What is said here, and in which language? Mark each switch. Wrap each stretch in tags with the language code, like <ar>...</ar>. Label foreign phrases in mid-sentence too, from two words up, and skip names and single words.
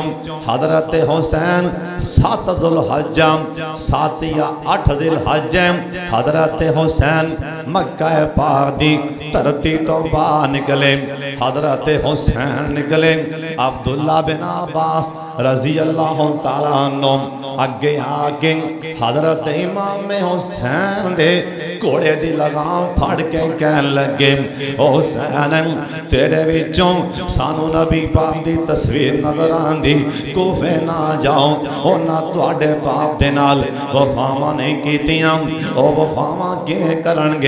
<pa>حضرت حسین 7 ذوالحج 7 یا 8 ذوالحج حضرت حسین مکہ پاک دی دھرتی توں باہر نکلے. حضرت حسین نکلے عبداللہ بن عباس</pa> <ar>رضي الله تعالى عنه</ar> <pa>اگے آکے حضرت امام حسین دے گھوڑے دی لگام پھڑ کے کہن لگے حسین تیرے وچوں سانوں نبی پاک دی تصویر نظر آندی کوفے نہ جاؤ انہاں تہاڈے باپ دے نال وفاواں نہیں کیتیاں او وفاواں کویں کرنگے.</pa>